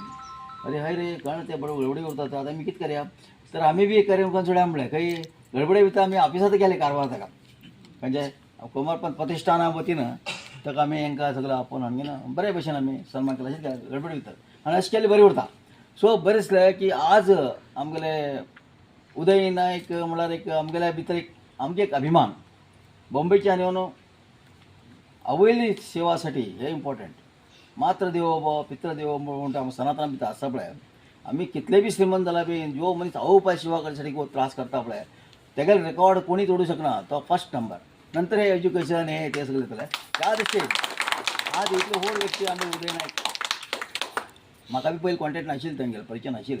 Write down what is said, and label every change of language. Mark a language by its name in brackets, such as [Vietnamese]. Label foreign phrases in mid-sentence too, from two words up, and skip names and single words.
[Konkani] अरे हय रे कळ्ळें तें बरोबर गडबडी करता आतां आमी कितें करया तर आमी बी एक कार्यक्रम सोडया म्हणलें खंय गडबडे भितर आमी ऑफिसांत गेले कारवार ताका म्हणजे कुमारपंत प्रतिश्ठाना वतीन ताका आमी हांकां सगळें आपोवन हाडून बरे भशेन आमी सन्मान केला अशें गडबडी भितर आनी अशें केलें बरें उरता. सो बरें दिसलें की आज आमगेले उदय नायक म्हळ्यार एक आमगेल्या भितर एक आमगे एक अभिमान बॉम्बेच्यान येवन आवयली सेवासाठी हे इम्पॉर्टंट. [Sanskrit] मात्र देवो भव पित्र देवो [Konkani] म्हणटा आमी सनातन भितर आसा पळय आमी कितले बी श्रीमंत जाला बी जो मनीस आवय सेवा करण्यासाठी त्रास करता पळय तेगेले रेकॉर्ड कोणी तोडू शकना तो [English] first number. [Konkani] नंतर हे एज्युकेशन हे ते सगळें येतलें त्या दृश्टीन आज इतले व्हड व्यक्ती आमी उदय नायक म्हाका बी पयलीं कॉन्टेक्ट नाशिल्ले तेंगेले परिचय नाशिल्ले.